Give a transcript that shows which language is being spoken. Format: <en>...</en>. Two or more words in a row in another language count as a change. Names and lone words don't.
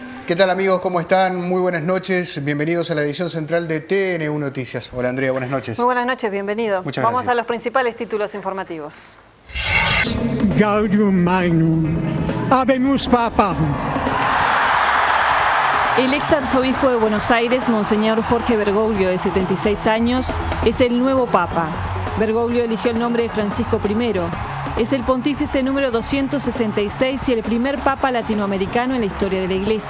<es>¿Qué tal, amigos? ¿Cómo están? Muy buenas noches. Bienvenidos a la edición central de TNU Noticias. Hola, Andrea, buenas noches. Muy buenas noches, bienvenido. Muchas Vamos gracias. a los principales títulos informativos.</es> <la>Gaudium Magnum, habemus papam.</la> <es>El ex arzobispo de Buenos Aires, Monseñor Jorge Bergoglio, de 76 años, es el nuevo papa. Bergoglio eligió el nombre de Francisco I. Es el pontífice número 266 y el primer papa latinoamericano en la historia de la Iglesia.</es>